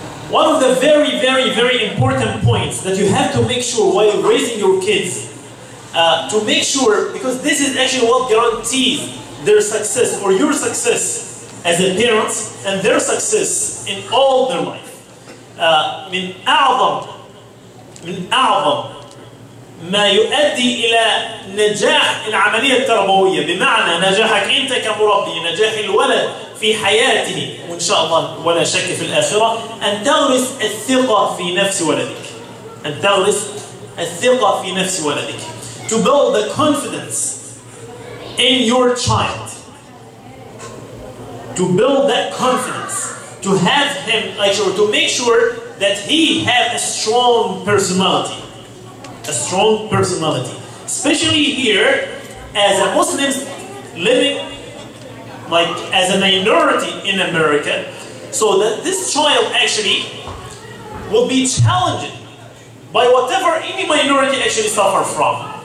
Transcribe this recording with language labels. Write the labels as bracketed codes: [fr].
[en] One of the very important points that you have to make sure while raising your kids, to make sure, because this is actually what guarantees their success or your success as a parent and their success in all their life. [ar] من أعظم ما يؤدي إلى نجاح العملية التربوية، بمعنى نجاحك أنت كمربي، نجاح الولد في حياته وإن شاء الله ولا شك في الآخرة، أن تغرس الثقة في نفس ولدك. أن تغرس الثقة في نفس ولدك. [en] To build the confidence in your child. To build that confidence. To have him, to make sure that he has a strong personality. A strong personality. Especially here, as a Muslims living as a minority in America, so that this child actually will be challenged by whatever any minority actually suffer from.